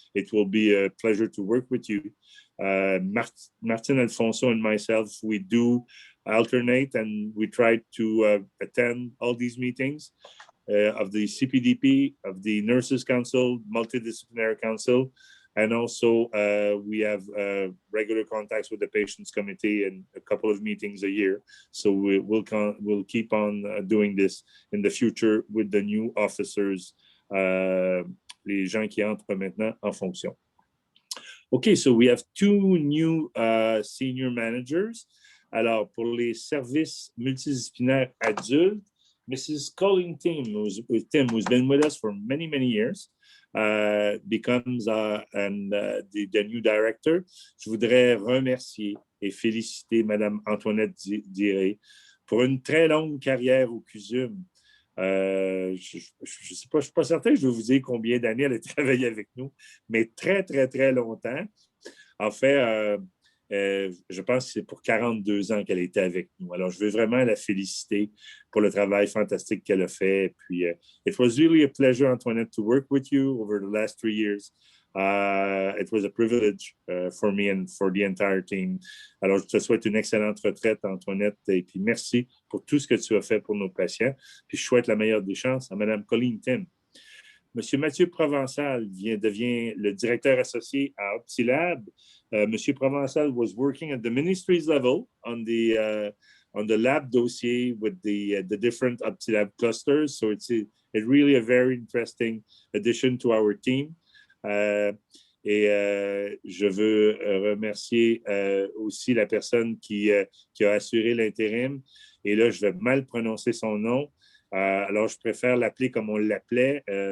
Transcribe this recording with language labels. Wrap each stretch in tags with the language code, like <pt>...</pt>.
<en>It will be a pleasure to work with you. Martin Alfonso and myself, we do alternate, and we try to attend all these meetings of the CPDP, of the Nurses Council, Multidisciplinary Council, and also we have regular contacts with the Patients Committee and a couple of meetings a year. So we'll keep on doing this in the future with the new officers,</en> <fr>les gens qui entrent maintenant en fonction.</fr> <en>Okay, so we have 2 new senior managers.</en> <fr>Alors, pour les services multidisciplinaires adultes, Mrs.</fr> <en>Colleen Tim, who's been with us for many, many years, becomes the new director.</en> <fr>Je voudrais remercier et féliciter Mme Antoinette Diré pour une très longue carrière au CUSM. Je ne suis pas certain que je vais vous dire combien d'années elle a travaillé avec nous, mais très, très, très longtemps. En fait, je pense que c'est pour 42 ans qu'elle était avec nous. Alors, je veux vraiment la féliciter pour le travail fantastique qu'elle a fait. Puis,</fr> <en>it was really a pleasure, Antoinette, to work with you over the last 3 years. It was a privilege for me and for the entire team.</en> <fr>Alors, je te souhaite une excellente retraite, Antoinette, et puis merci pour tout ce que tu as fait pour nos patients. Puis je souhaite la meilleure des chances à Mme Colleen Tim. Monsieur Mathieu Provençal devient le directeur associé à Optilab.</fr> <en>Monsieur Provençal was working at the ministry's level on the lab dossier with the different Optilab clusters. So it's really a very interesting addition to our team.</en> <fr>Je veux remercier aussi la personne qui a assuré l'intérim. Et là, je vais mal prononcer son nom. Alors, je préfère l'appeler comme on l'appelait.</fr>